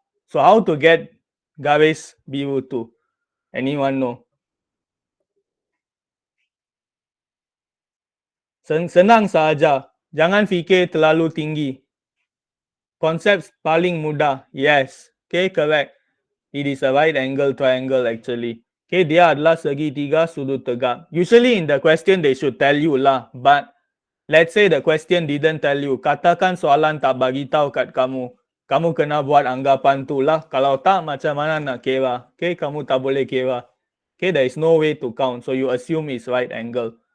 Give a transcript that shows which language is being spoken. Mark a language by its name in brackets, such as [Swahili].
[English] So how to get [Malay] garis biru tu? [English] Anyone know? [Malay] Senang sahaja. Jangan fikir terlalu tinggi. Konsep paling mudah. [English] Yes. Okay, correct. It is a right angle triangle actually. [Malay] Okay, dia adalah segitiga sudut tegak. [English] Usually in the question they should tell you lah. But let's say the question didn't tell you. [Malay] Katakan soalan tak bagi tahu kat kamu. Kamu kena buat anggapan tu lah. Kalau tak, macam mana nak kira? Okay, kamu tak boleh kira. [English] Okay, there is no way to count. So you assume it's right angle.